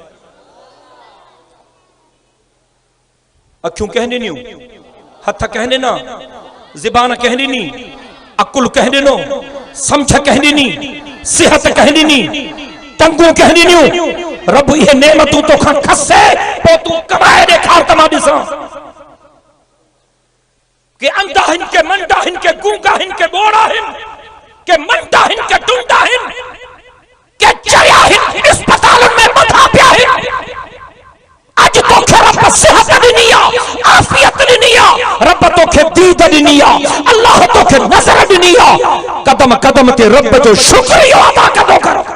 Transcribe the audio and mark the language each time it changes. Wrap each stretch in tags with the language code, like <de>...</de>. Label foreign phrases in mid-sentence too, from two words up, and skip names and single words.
<sd>अखियूं कंहिं ॾिनियूं, हथ कंहिं ॾिना, ज़बान कंहिं ॾिनी, अकुल कंहिं ॾिनो, समझ कंहिं ॾिनी, सिहत कंहिं ॾिनी, टंगूं कंहिं ॾिनियूं। रब इहे नेमतूं तोखां खसे पोइ तूं कमाए ॾेखार त मां ॾिसां। के अंधा हिन, के मंडा हिन, के गूंगा हिन, के बोड़ा हिन, के मंडा हिन, के टुंडा हिन, के चरिया हिन, अस्पताल में मथा पिया हिन। अज तोखे रब सिहत ॾिनी आ, ॾिनी आहे, अल्लाह तोखे नज़र ॾिनी आहे, कदम कदम ते रब जो शुक्रिया अदा कंदो कर।</sd>